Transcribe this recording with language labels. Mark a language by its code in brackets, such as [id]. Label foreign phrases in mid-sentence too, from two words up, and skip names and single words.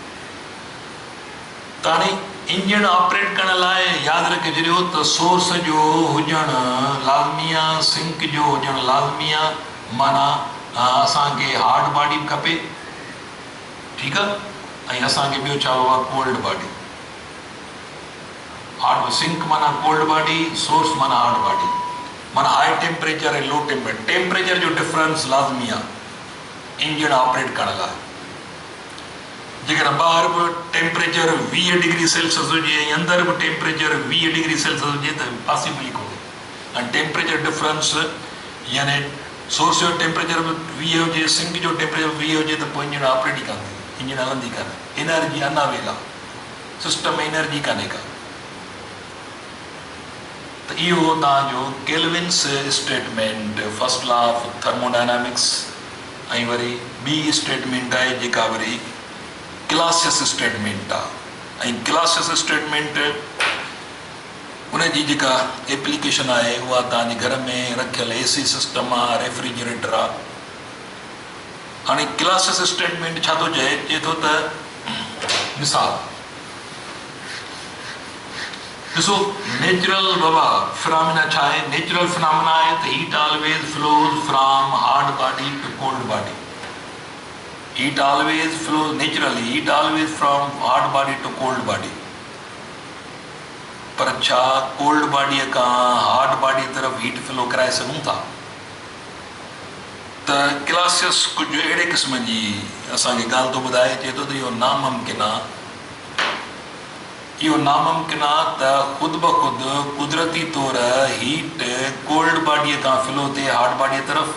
[sd] त हाणे [en] engine operate [sd] करण लाइ यादि रखे छॾियो त सोर्स जो हुजणु लाज़मी आहे, सिंक जो हुजणु लाज़मी आहे, माना असांखे [en] hard body [sd] बि खपे, ठीकु आहे, ऐं असांखे ॿियो छा आहे [en] cold body. hard sink [sd] माना [en] cold body, [sd] सोर्स माना [en] hard body, [sd] माना [en] high temperature [sd] ऐं [en] low temperature, [sd] टेम्परेचर जो डिफरेंस लाज़मी आहे [en] engine operate [sd] करण लाइ। जेकॾहिं ॿाहिरि बि टेम्परेचर 20 [en] degree Celsius [sd] हुजे ऐं अंदरि बि टेम्परेचर 20 [en] degree Celsius [sd] हुजे त पॉसिबल ई कोन्हे। ऐं [en] temperature difference [sd] यानी सोर्स जो टेम्परेचर बि 20 हुजे, सिंक जो टेम्परेचर 20 हुजे त पोइ [en] engine operate [sd] ई कान थी, इंजन हलंदी कान्हे, [en] energy unavail [sd] आहे, सिस्टम में एनर्जी कान्हे का। त इहो तव्हांजो [en] Kelvin's statement, first law of thermodynamics, [sd] ऐं वरी ॿी स्टेटमेंट आहे जेका वरी [en] Clausius statement [sd] आहे। ऐं [en] Clausius statement [sd] उनजी जेका एप्लीकेशन आहे उहा तव्हांजे घर में रखियल [en] AC system [sd] आहे, रेफ्रिजरेटर आहे। हाणे [en] Clausius statement [sd] छा थो चए थो त मिसाल ॾिसो, नेचुरल बाबा फिनोमिना छा आहे, [en] natural phenomena [sd] आहे त [en] heat always flows from hard body to cold body, heat always flows naturally, heat always from hard body to cold body. [sd] पर छा कोल्ड बॉडीअ खां [en] hard body [sd] तरफ़ [en] heat flow [sd] कराए सघूं था? त क्लासियस कुझु अहिड़े क़िस्म जी असांखे ॻाल्हि थो ॿुधाए, चए थो त इहो नामुमकिन आहे। इहो नामुमकिन आहे त ख़ुदि ब ख़ुदि कुदरती तौर हीट कोल्ड बॉडीअ खां फ्लो थिए हार्ड बॉडीअ तरफ़।